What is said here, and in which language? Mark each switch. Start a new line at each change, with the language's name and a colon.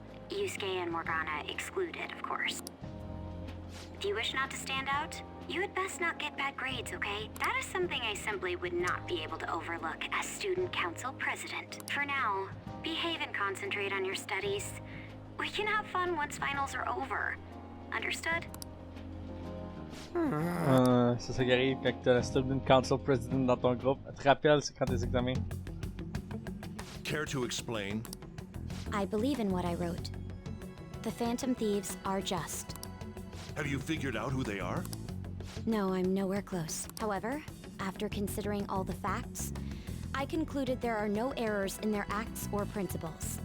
English: Yusuke and Morgana excluded, of course. Do you wish not to stand out? You had best not get bad grades, okay? That is something I simply would not be able to overlook as student council president. For now, behave and concentrate on your studies. We can have fun once finals are over. Understood?
French: C'est ça qui arrive quand t'as la
English: student council president
French: dans ton groupe. Tu te rappelles, c'est quand tes examens.
English: Care to explain? I believe in what I wrote. The Phantom Thieves are just. Have you figured out who they are? No, I'm nowhere close. However, after considering all the facts, I concluded there are no errors in their acts or principles.